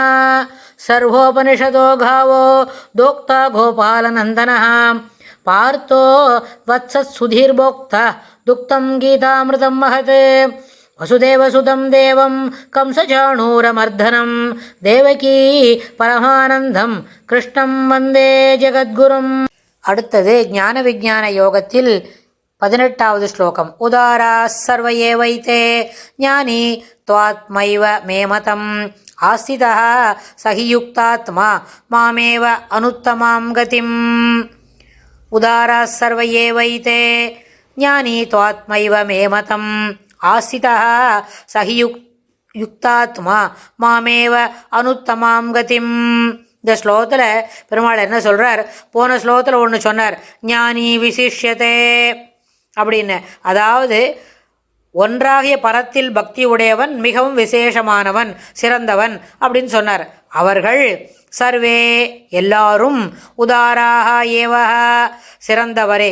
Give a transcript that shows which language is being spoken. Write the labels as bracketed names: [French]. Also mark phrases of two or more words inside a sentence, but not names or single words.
[Sanskrit] सर्वोपनिषदो गावो दोक्ता गोपालनन्दनः पार्थो वत्सत्सुधीर्भोक्ता दुक्तं गीतामृतं महत्। वसुदेवसुतं देवं कंसचाणूरमर्दनं देवकी परमानन्दं कृष्णं वन्दे जगद्गुरुम्. [Tamil] அடுத்தது ஞான விஞ்ஞான யோகத்தில் 18வது ஸ்லோகம். [Sanskrit] उदाराः सर्व एवैते ज्ञानी त्वात्मैव मे मतम् आस्थितः सहि युक्तात्मा मामेव अनुत्तमां गतिम्. उदाराः सर्व एवैते ज्ञानी त्वात्मैव मे मतम् आस्थितः सहि युक्तात्मा मामेव अनुत्तमां गतिम्. [Tamil] இந்த ஸ்லோகத்தில் பெருமாள் என்ன சொல்கிறார்? போன ஸ்லோகத்தில் ஒன்று சொன்னார், [Sanskrit] ज्ञानी विशिष्यते [Tamil] அப்படின்னு. அதாவது ஒன்றாகிய பரத்தில் பக்தி உடையவன் மிகவும் விசேஷமானவன், சிறந்தவன் அப்படின்னு சொன்னார். அவர்கள் சர்வே எல்லாரும் உதாராக ஏவக சிறந்தவரே.